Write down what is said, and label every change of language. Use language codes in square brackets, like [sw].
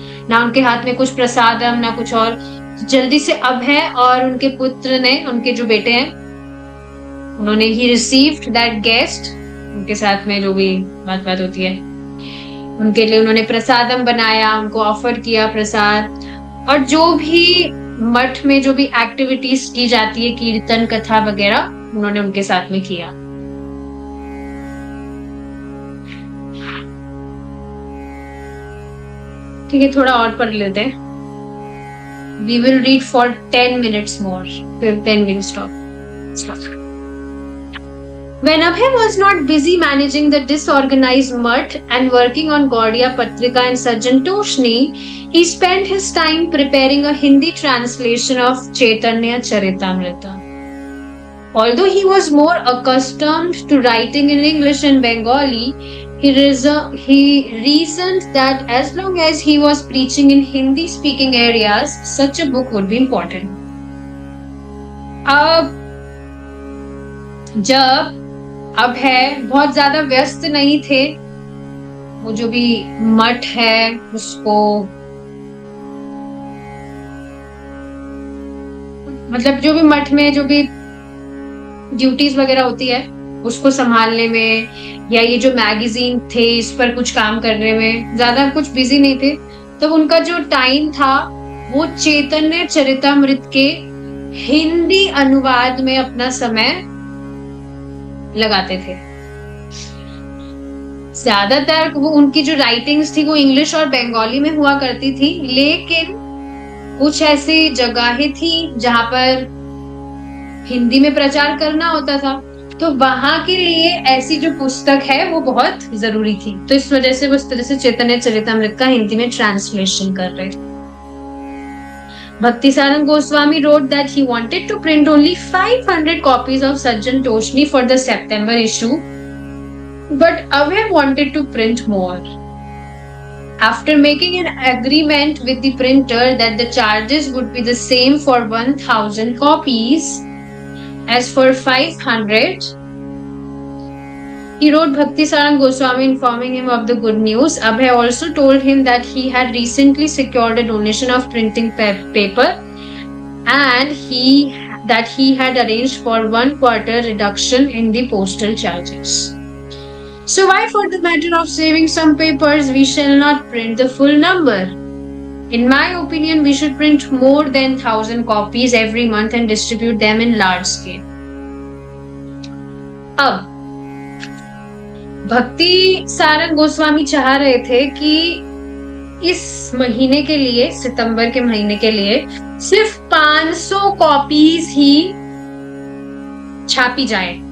[hi] ना उनके हाथ में कुछ प्रसादम ना कुछ और। जल्दी से अभय और उनके पुत्र ने, उनके जो बेटे हैं, उन्होंने ही [en] received that guest, [hi] उनके साथ में जो भी बात होती है उनके लिए उन्होंने प्रसादम बनाया, उनको ऑफर किया प्रसाद, और जो भी मठ में जो भी एक्टिविटीज की जाती है, कीर्तन कथा वगैरह, उन्होंने उनके साथ में किया। ठीक है, थोड़ा और पढ़ लेते हैं। [en] We will read for 10 minutes more. Then we'll stop. When Abhay was not busy managing the disorganized mutt and working on Gaudiya Patrika and Sajjan Toshni, he spent his time preparing a Hindi translation of Chaitanya Charitamrita. Although he was more accustomed to writing in English and Bengali, he reasoned that as long as he was preaching in Hindi-speaking areas, such a book would be important. [hi] अब जब अभय बहुत ज्यादा व्यस्त नहीं थे, वो जो भी मठ है उसको, मतलब जो भी मठ में जो भी ड्यूटीज वगैरह होती है उसको संभालने में, या ये जो मैगजीन थे इस पर कुछ काम करने में ज्यादा कुछ बिजी नहीं थे, तो उनका जो टाइम था वो चैतन्य चरितामृत के हिंदी अनुवाद में अपना समय लगाते थे। ज्यादातर वो उनकी जो राइटिंग्स थी वो इंग्लिश और बंगाली में हुआ करती थी, लेकिन कुछ ऐसी जगहें थी जहां पर हिंदी में प्रचार करना होता था, तो वहां के लिए ऐसी जो पुस्तक है वो बहुत जरूरी थी। तो इस वजह से वो इस तरह से चैतन्य चरितामृत का हिंदी में ट्रांसलेशन कर रहे थे। [en] Bhaktisarang Goswami wrote that he wanted to print only 500 copies of Sajjan Toshni for the September issue, but Abhay wanted to print more. After making an agreement with the printer that the charges would be the same for 1000 copies as for 500, he wrote Bhaktisarang Goswami informing him of the good news. Abhay also told him that he had recently secured a donation of printing paper and that he had arranged for 1/4 reduction in the postal charges. So why, for the matter of saving some papers, we shall not print the full number? In my opinion, we should print more than 1000 copies every month and distribute them in large scale. [hi] अब भक्ति सारंग गोस्वामी चाह रहे थे कि इस महीने के लिए, सितंबर के महीने के लिए, सिर्फ 500 कॉपीज ही छापी जाए।